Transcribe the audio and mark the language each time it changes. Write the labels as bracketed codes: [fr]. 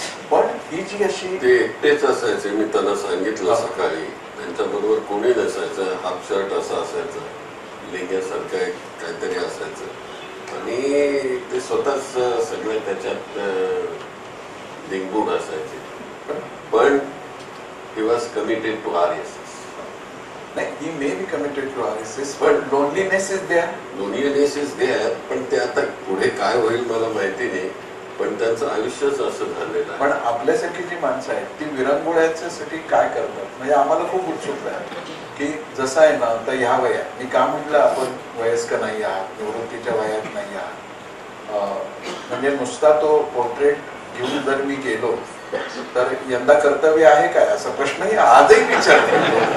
[mr] पण ही जी अशी ते एकटेच असायचे. मी त्यांना सांगितलं सकाळी त्यांच्याबरोबर कोणी नसायचं, हाफ शर्ट असं असायचं, लेंग्यासारखं काहीतरी असायचं आणि ते स्वतःच सगळे त्याच्यात लिंबून असायचे. पण [en] he was committed to RSS. [mr] नाही, [en] he may be committed to RSS, but loneliness is there. Loneliness is there. [mr] पण ते आता पुढे काय होईल मला माहिती नाही, पण त्यांचं आयुष्यच असं झालेलं आहे. पण आपल्यासारखी जी माणसं आहेत ती विरंगुळ्यासाठी काय करतात म्हणजे आम्हाला खूप उत्सुकता आहे की जसं आहे ना तर ह्या वयात मी का म्हटलं आपण वयस्क नाही आहात, निवृत्तीच्या वयात नाही आहात, म्हणजे नुसता तो पोर्ट्रेट घेऊन जर मी गेलो तर यंदा कर्तव्य आहे काय असा प्रश्नही आजही विचारतो.